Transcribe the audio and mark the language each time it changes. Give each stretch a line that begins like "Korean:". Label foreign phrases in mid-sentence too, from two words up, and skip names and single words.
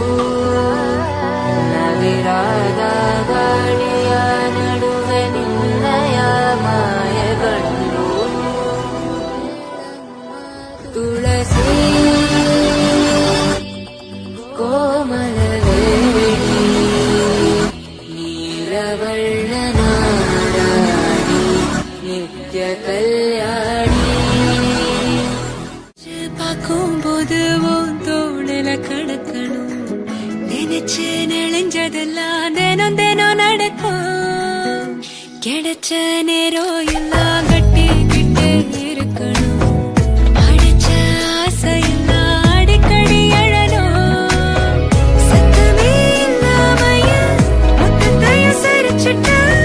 Kannada: ನವಿರಾದ ಗಾಳಿಯ ನಡುವೆ ನಿನ್ನಯ ಮಾಯಗಂಡು ತುಳಸಿ ಕೋಮಲವೇಣಿ ನೀಲವರ್ಣನಾರಾಣಿ
Tamil: நித்ய கல்யாணி பார்க்கும்போது தோணல கடக்கணும் நினைச்சு நெளிஞ்சதெல்லாம் தினம் தினம் நடக்கும் கிடைச்ச நேரம் எல்லாம் கட்டிக்கிட்டு இருக்கணும் அடிச்ச ஆசையெல்லாம் அடிக்கடி எழணும் சத்தமே இல்லாமைய மொத்தத்தையும் சரிச்சுட்டு